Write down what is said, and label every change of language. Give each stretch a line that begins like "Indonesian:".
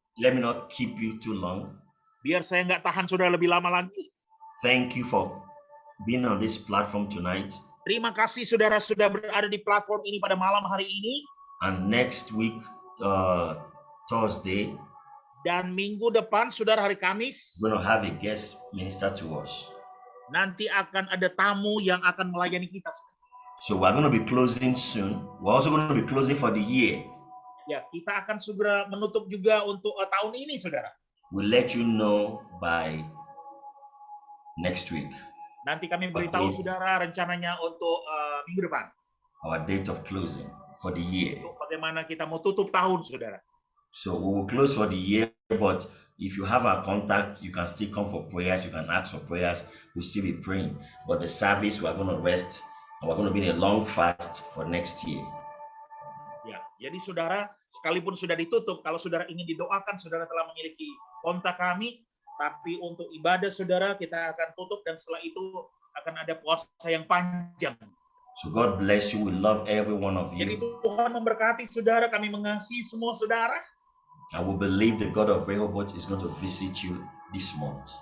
English: Let me not keep you too long.
Indonesian: Biar saya nggak tahan saudara lebih lama lagi.
English: Thank you for being on this platform tonight.
Indonesian: Terima kasih saudara sudah berada di platform ini pada malam hari ini.
English: And next week, Thursday,
Indonesian: Dan minggu depan, saudara, hari Kamis,
English: we're going to have a guest minister to us.
Indonesian: nanti akan ada tamu yang akan melayani kita.
English: So we're going to be closing soon. We're also going to be closing for the year.
Indonesian: Ya, kita akan segera menutup juga untuk tahun ini, saudara.
English: We'll let you know by next week.
Indonesian: Nanti kami beritahu saudara rencananya untuk minggu depan.
English: Our date of closing for the year.
Indonesian: Untuk bagaimana kita mau tutup tahun, saudara.
English: So we will close for the year, but if you have our contact, you can still come for prayers. You can ask for prayers. We'll still be praying. But the service, we're going to rest, and we're going to be in a long fast for next year.
Indonesian: Ya, jadi saudara, sekalipun sudah ditutup, kalau saudara ingin didoakan, saudara telah memiliki kontak kami. Tapi untuk ibadah saudara, kita akan tutup dan setelah itu akan ada puasa yang panjang.
English: So God bless you. We love every one of you.
Indonesian: Jadi Tuhan memberkati saudara. Kami mengasihi semua saudara.
English: I will believe the God of Rehoboth is going to visit you this month.